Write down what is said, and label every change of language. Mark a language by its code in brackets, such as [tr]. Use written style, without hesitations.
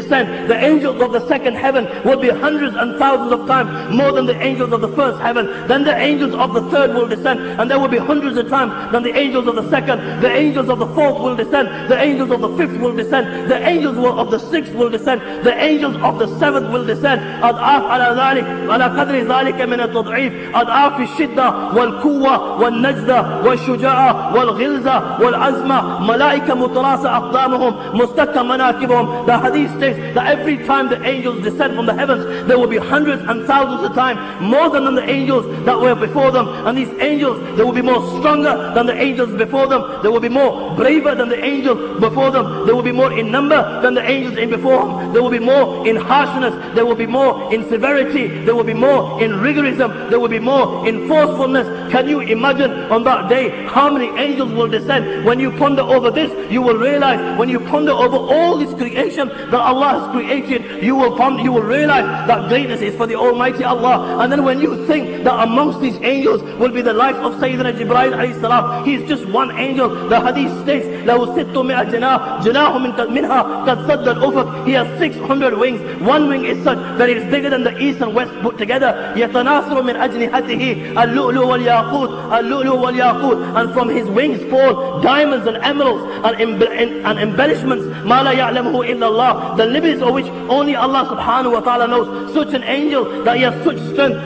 [en] The angels of the second heaven will be hundreds and thousands of times more than the angels of the first heaven. Then the angels of the third will descend, and there will be hundreds of times than the angels of the second. The angels of the fourth will descend. The angels of the fifth will descend. The angels of the sixth will descend. The angels of the seventh will descend. [ar] أضعاف على ذلك على قدر ذلك من التضعيف، أضعاف الشدة والقوة والنجدة والشجاعة والغلظة والعزمة، ملائكة متراصة أقدامهم مستكة مناكبهم. [en] The hadith states that every time the angels descend from the heavens, there will be hundreds and thousands of times more than the angels that were before them. And these angels, they will be more stronger than the angels before them. They will be more braver than the angels before them. They will be more in number than the angels in before them. They will be more in harshness. They will be more in severity. They will be more in rigorism. They will be more in forcefulness. Can you imagine on that day how many angels will descend? When you ponder over this, you will realize, when you ponder over all this creation that Allah has created, you will realize that greatness is for the Almighty Allah. And then when you think that amongst these angels will be the life of Sayyidina Jibreel alayhi salam, he is just one angel. The hadith states, [ar] لَهُ سِتُّمِئَ جَنَاحٍ مِنْهَا قَدْ سَدَّ الْأُفُقِ. [en] He has 600 wings. One wing is such that it is bigger than the east and west put together. [ar] يَتَنَاثُرُ مِنْ أَجْنِحَتِهِ اللُّؤْلُؤُ وَالْيَاقُوتُ اللُّؤْلُؤُ وَالْيَاقُوتُ. [en] And from his wings fall diamonds and emeralds and embellishments. [ar] مَا لَا يَعْلَمُهُ إِلَّا اللَّهُ. [en] The limits of which only Allah subhanahu wa ta'ala knows. Such an angel that he has such strength.